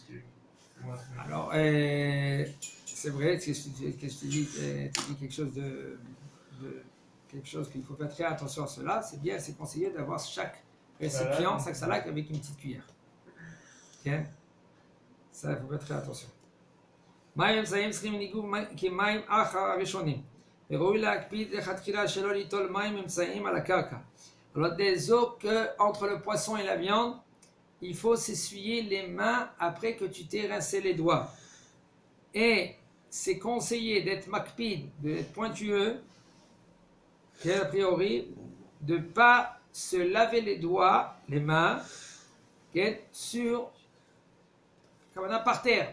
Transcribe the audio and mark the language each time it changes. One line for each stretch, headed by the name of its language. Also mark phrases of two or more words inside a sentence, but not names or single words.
French: Alors, c'est vrai que je te dis quelque chose quelque chose qu'il faut faire très attention à cela. C'est bien, c'est conseillé d'avoir chaque récipient, chaque salade avec une petite cuillère. Ok? Ça, il faut faire très attention.
Hebrew: מים אמצעיים צריכים ניגוב כמים אחר הראשונים. וראוי להקפיד לכתחילה שלא ליטול מים אמצעיים על הקרקע.
French: Alors, des eaux que entre le poisson et la viande, il faut s'essuyer les mains après que tu t'es rincé les doigts. Et c'est conseillé d'être makpid, d'être pointueux, a priori, de ne pas se laver les doigts, les mains, sur, comme par terre.